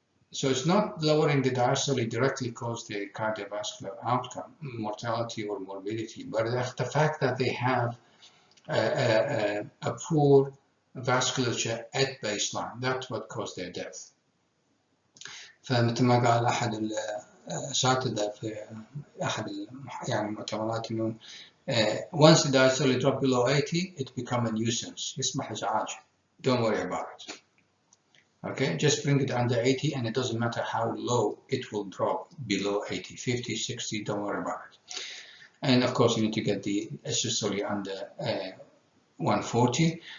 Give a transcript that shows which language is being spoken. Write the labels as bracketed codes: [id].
[en] So it's not lowering the diastole directly cause the cardiovascular outcome, mortality or morbidity, but the fact that they have a poor vasculature at baseline, that's what caused their death. [ar] فمثل ما قال أحد الأساتذة في أحد يعني المؤتمرات إنه [en] once the diastole drop below 80, it become a nuisance. [ar] يصبح إزعاج. [en] Don't worry about it. Okay, just bring it under 80 and it doesn't matter how low it will drop below 80, 50, 60, don't worry about it. And of course you need to get the systole under 140.